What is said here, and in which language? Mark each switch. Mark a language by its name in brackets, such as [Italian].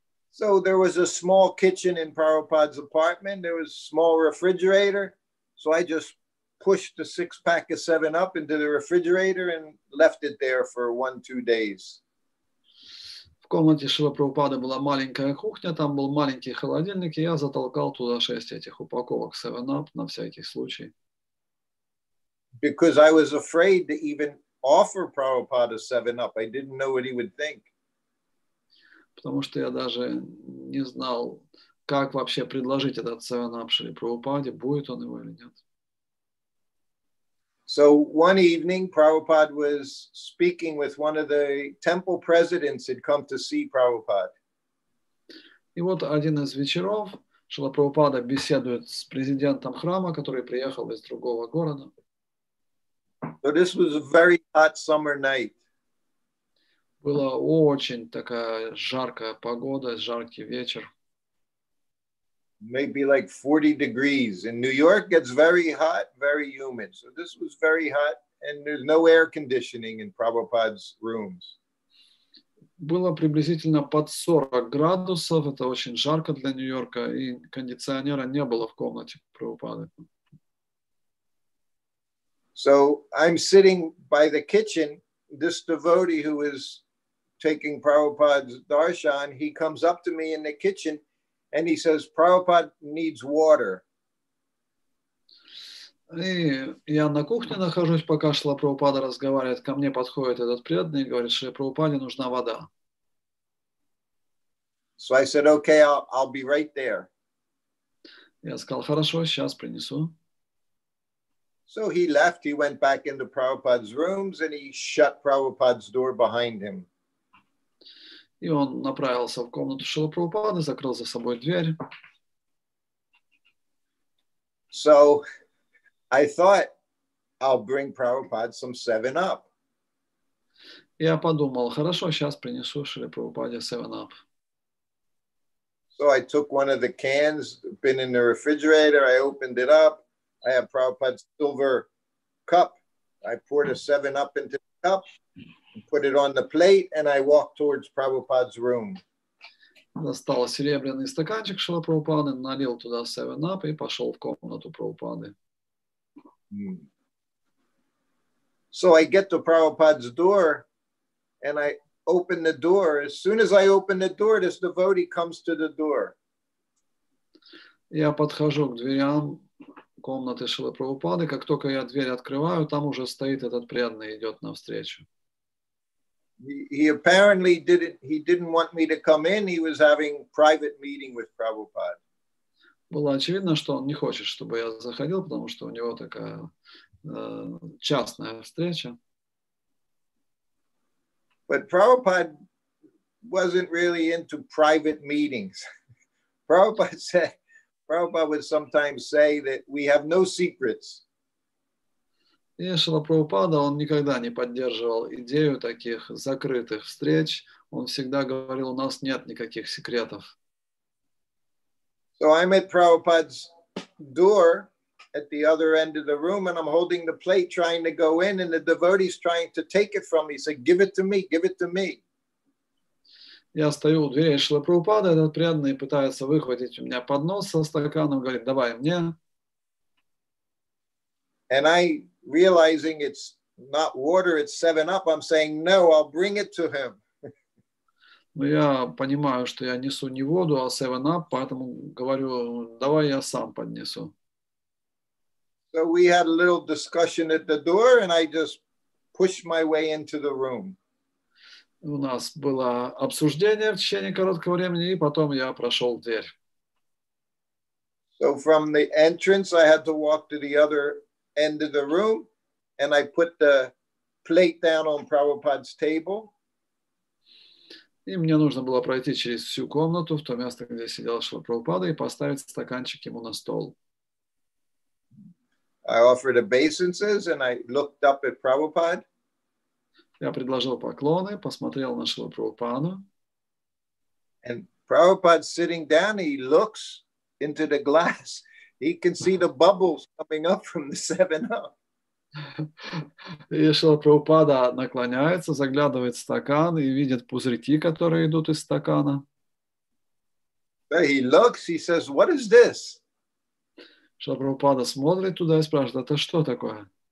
[English] So there was a small kitchen in Prabhupada's apartment. There was a small refrigerator. So I just pushed the 6-pack of 7-Up into the refrigerator and left it there for 1-2 days. [Russian] В комнате Шрила Прабхупады была маленькая кухня, там был маленький холодильник, и я затолкал туда 6 этих упаковок 7-Up на всякий случай. [English] Because I was afraid to even offer Prabhupada 7-Up. I didn't know what he would think. [Russian] Потому что я даже не знал, как вообще предложить этот 7-Up Шри Прабхупаде, будет он его или нет. [English] So one evening, Prabhupada was speaking with one of the temple presidents who'd come to see Prabhupada. [Russian] И вот один из вечеров Шрила Прабхупада беседует с президентом храма, который приехал из другого города. [English] So this was a very hot summer night. [Russian] Была очень такая жаркая погода, жаркий вечер. [English] Maybe like 40 degrees. In New York, it's very hot, very humid. So this was very hot, and there's no air conditioning in Prabhupada's rooms. [Russian] Было приблизительно под 40 градусов, это очень жарко для Нью-Йорка, и кондиционера не было в комнате Прабхупады. [English] So I'm sitting by the kitchen. This devotee who is taking Prabhupada's darshan, he comes up to me in the kitchen and he says, Prabhupada needs water. [Russian] И я на кухне нахожусь, пока Шрила Прабхупада разговаривает, ко мне подходит этот преданный и говорит, что Прабхупаде нужна вода. [English] So I said, okay, I'll be right there. [Russian] Я сказал, хорошо, сейчас принесу. [English] So he left, he went back into Prabhupada's rooms and he shut Prabhupada's door behind him. [Russian] И он направился в комнату Шрилы Прабхупады, закрыл за собой дверь. [English] So I thought, I'll bring Prabhupada some 7-Up. [Russian] Я подумал, хорошо, сейчас принесу Шриле Прабхупаде 7-Up. [English] So I took one of the cans, been in the refrigerator, I opened it up. I have Prabhupada's silver cup. I poured a 7-Up into the cup, put it on the plate, and I walked towards Prabhupada's room. [Russian] Достал серебряный стаканчик Шрила Прабхупады, налил туда 7-Up и пошел в комнату Прабхупады. [English] So I get to Prabhupada's door, and I open the door. As soon as I open the door, this devotee comes to the door. [Russian] Я подхожу к дверям комнаты Шрилы Прабхупады. Как только я дверь открываю, там уже стоит этот преданный, идет навстречу. [English] He apparently didn't want me to come in. He was having private meeting with Prabhupada. [Russian] Было очевидно, что он не хочет, чтобы я заходил, потому что у него такая частная встреча. [English] But Prabhupada wasn't really into private meetings. Prabhupada would sometimes say that we have no secrets. [Russian] И Шрила Прабхупада, он никогда не поддерживал идею таких закрытых встреч. Он всегда говорил, у нас нет никаких секретов. [English] So I'm at Prabhupada's door at the other end of the room, and I'm holding the plate trying to go in, and the devotee's trying to take it from me. He said, give it to me, give it to me. [Russian] Я стою у дверей Шрилы Прабхупады, этот преданный пытается выхватить у меня поднос со стаканом, говорит, давай мне. [English] And I, realizing it's not water, it's 7-Up, I'm saying, no, I'll bring it to him. [Russian] Но я понимаю, что я несу не воду, а 7-Up, поэтому говорю, давай я сам поднесу. [English] So we had a little discussion at the door, and I just pushed my way into the room. [Russian] У нас было обсуждение в течение короткого времени, и потом я прошел дверь. [English] So from the entrance, I had to walk to the other end of the room, and I put the plate down on Prabhupada's table. [Russian] И мне нужно было пройти через всю комнату в то место, где сидел Шрила Прабхупада, и поставить стаканчик ему на стол. [English] I offered obeisances, and I looked up at Prabhupada. [Russian] Я предложил поклоны, посмотрел на Шрилу Прабхупаду. [English] And Prabhupada's sitting down, he looks into the glass. He can see the bubbles coming up from the 7-Up. [Russian] И Шрила Прабхупада наклоняется, заглядывает в стакан и видит пузырьки, которые идут из стакана. [English] So he looks, he says, "What is this?" [Russian] Шрила Прабхупада смотрит туда и спрашивает, это что такое?